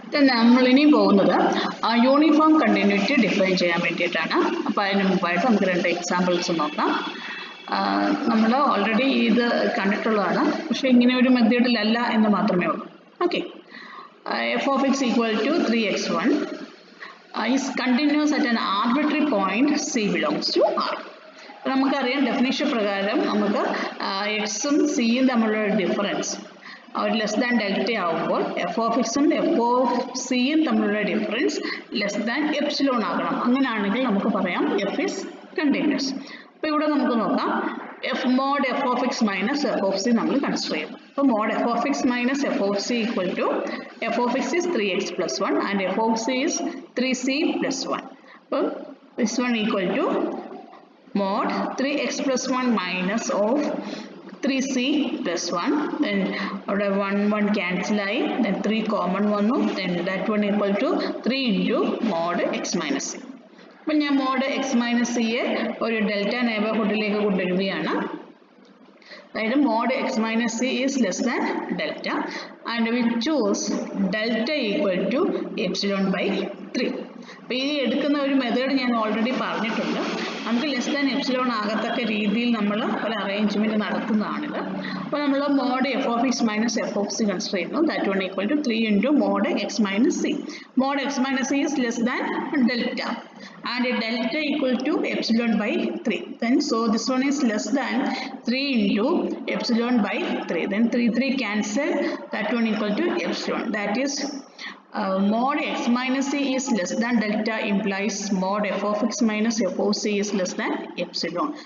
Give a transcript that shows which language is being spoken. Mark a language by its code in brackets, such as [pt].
[ml] നമ്മളിനി പോകുന്നത് uniform continuity define ചെയ്യാൻ വേണ്ടിയിട്ടാണ്. അപ്പോൾ അതിന് മുമ്പായിട്ട് നമുക്ക് രണ്ട് എക്സാമ്പിൾസ് നോക്കാം. നമ്മൾ ഓൾറെഡി ഇത് കണ്ടിട്ടുള്ളതാണ്, പക്ഷേ ഇങ്ങനെ ഒരു മെത്തേഡിലല്ല എന്ന് മാത്രമേ ഉള്ളൂ. [en] Okay, f of x equal to 3x1 is continuous at an arbitrary point C belongs to R. [ml] നമുക്കറിയാം ഡെഫിനിഷൻ പ്രകാരം നമുക്ക് എക്സും സിയും തമ്മിലുള്ള ഡിഫറൻസ് ഒരു ലെസ് ദാൻ ഡെൽറ്റ ആകുമ്പോൾ എഫ് ഓഫ് എക്സും എഫ് ഓഫ് സിയും തമ്മിലുള്ള ഡിഫറൻസ് ലെസ് ദാൻ എപ്സിലോൺ ആകണം. അങ്ങനെയാണെങ്കിൽ നമുക്ക് പറയാം [en] F is continuous. [ml] അപ്പോൾ ഇവിടെ നമുക്ക് നോക്കാം, F mode F of X minus F of C നമ്മൾ കൺസിഡർ ചെയ്യും. [en] അപ്പോൾ mod f of x minus f of c equal to f of x is 3x + 1 and f of c is 3c + 1. അപ്പം this one equal to mod 3x + 1 minus of 3c + 1. then [ml] അവിടെ 1 cancel ആയി, [en] then [ml] 3 common വന്നു, [en] then that one equal to 3 into mod x minus c. [ml] അപ്പം ഞാൻ mode X minus സിയെ ഒരു delta നെയ്ബർഹുഡിലേക്ക് കൊണ്ടുവരികയാണ്. [en] അതായത് mod x minus c is less than delta and we choose delta equal to ε/3. [ml] അപ്പോൾ ഈ എടുക്കുന്ന ഒരു മെത്തേഡ് ഞാൻ ഓൾറെഡി പറഞ്ഞിട്ടുണ്ട്. നമുക്ക് ലെസ് ദാൻ എപ്സിലോൺ ആകത്തക്ക രീതിയിൽ നമ്മൾ ഒരു അറേഞ്ച്മെൻറ്റ് നടത്തുന്നതാണിത്. അപ്പോൾ നമ്മൾ mode F of X minus F of C consider ചെയ്യുന്നു. [en] That one equal to 3 into mod x minus c. Mod x minus c is less than delta and delta equal to ε/3. then so this one is less than 3 into ε/3. then 3 cancel, that one equal to epsilon. That is mod x minus c is less than delta implies mod f of x minus f of c is less than epsilon.